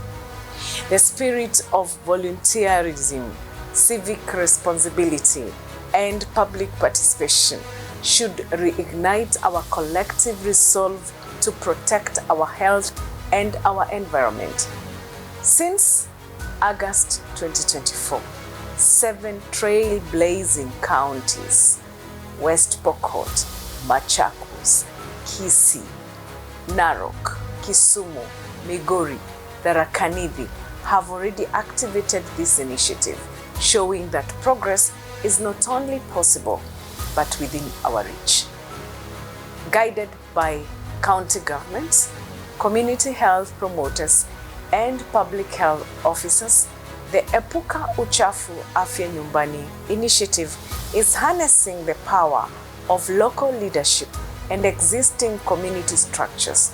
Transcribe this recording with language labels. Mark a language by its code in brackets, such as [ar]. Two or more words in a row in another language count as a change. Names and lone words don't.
[en] The spirit of volunteerism, civic responsibility, and public participation should reignite our collective resolve to protect our health and our environment. Since August 2024, 7 trailblazing counties, West Pokot, Machakos, Kisii, Narok, Kisumu, Migori, Tharaka Nithi, have already activated this initiative, showing that progress is not only possible, but within our reach. Guided by county governments, community health promoters, and public health officers, the Epuka Uchafu Afya Nyumbani initiative is harnessing the power of local leadership and existing community structures.